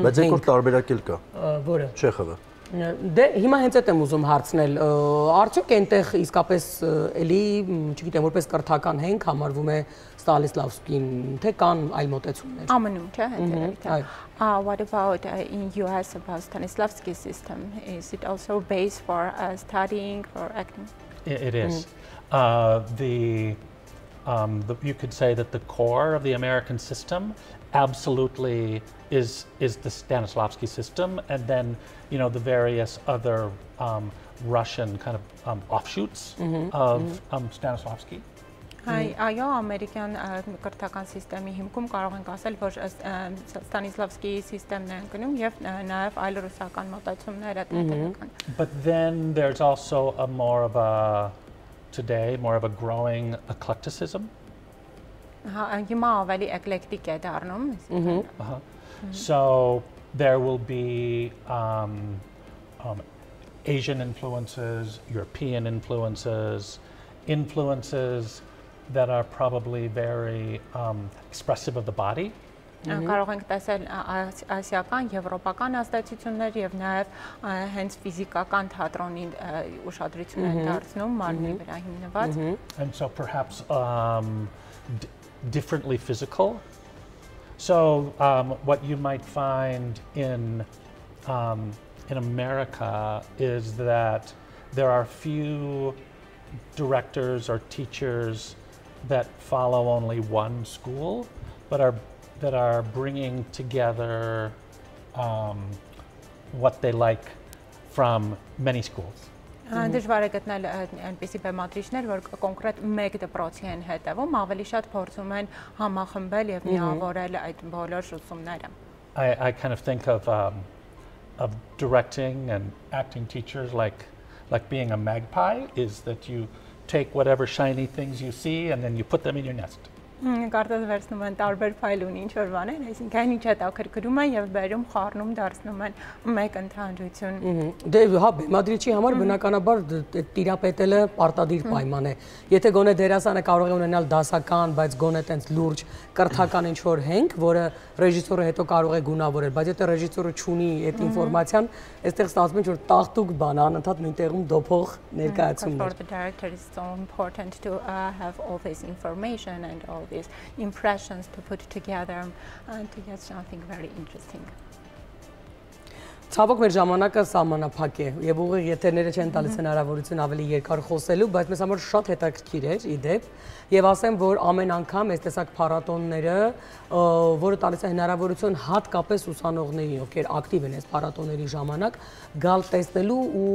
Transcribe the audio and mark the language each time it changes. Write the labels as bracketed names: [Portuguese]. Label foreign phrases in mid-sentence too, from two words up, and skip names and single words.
[Armenian] Բայց երկրորդ տարբերակ էլ կա։ Որը։ Չեխովը։ Դե հիմա հենց այդ եմ ուզում հարցնել, արդյոք այնտեղ իսկապես էլի, չգիտեմ, որպես կրթական հենք համարվում է Ստանիսլավսկին, թե կան այլ մոտեցումներ։ Ամնում, չէ, հետևաբար։ [English] What about in US about Stanislavski system? Is it also based for studying or acting? It is. You could say that the core of the American system absolutely is the Stanislavski system, and then the various other Russian kind of offshoots of Stanislavski. [Armenian] Այո, ամերիկյան կրթական համակարգի հիմքում կարող ենք ասել, որ Ստանիսլավսկի համակարգն է ընկնում եւ նաեւ այլ ռուսական մոտեցումներ են։ [English] But then there's also more of a growing eclecticism. [Armenian] Հիմա ավելի էկլեկտիկ է դառնում։ [English] So there will be Asian influences, European influences that are probably very expressive of the body. [Armenian] Կարող ենք տեսել ասիական, եվրոպական ազդեցություններ եւ նաեւ հենց ֆիզիկական թատրոնի ուշադրություն են դարձնում մարմնի վրա հիմնված. [English] And so perhaps differently physical. So what you might find in America is that there are few directors or teachers that follow only one school, but that are bringing together what they like from many schools. [Armenian] Դժվար է գտնել այնպիսի բեմադրիչներ, որ կոնկրետ մեկ դպրոցի են հետևում, ավելի շատ փորձում են համախմբել եւ միավորել այդ բոլոր ուսումները. [English] I kind of think of directing and acting teachers like being a magpie, is that you take whatever shiny things you see and then you put them in your nest. [Armenian] Կարծես վերցնում են տարբեր ֆայլ ունի ինչ որ բաներ, այսինքն այն ինչ է տակրկրում են եւ բերում խառնում դարձնում են մեկ ընդհանրություն։ Դե հա, բեմադրիչի համար բնականաբար տիրապետելը պարտադիր պայման է։ Եթե գոնե դերասանը կարող է ունենալ դասական, բայց գոնե տենց լուրջ կրթական ինչ որ հենք, որը ռեժիսորը հետո կարող է գունավորել, բայց եթե ռեժիսորը չունի այդ ինֆորմացիան, այստեղ ստացվում է որ տաղտուկ բան անընդհատ նույն տեղում դոփող ներկայացումներ։ [English] For the director it's so important to have all this information and all these impressions to put together and to get something very interesting. [Armenian] Ցավոք մեր ժամանակը սահմանափակ է եւ ուղիղ եթերները չեն տալիս հնարավորություն ավելի երկար խոսելու, բայց մեզ համար շատ հետաքրքիր էր իդեպ եւ ասեմ, որ ամեն անգամ այս տեսակ փառատոնները, որը տալիս է հնարավորություն հատկապես ուսանողներին, ովքեր ակտիվ են այս փառատոնների ժամանակ, գալ տեսնելու ու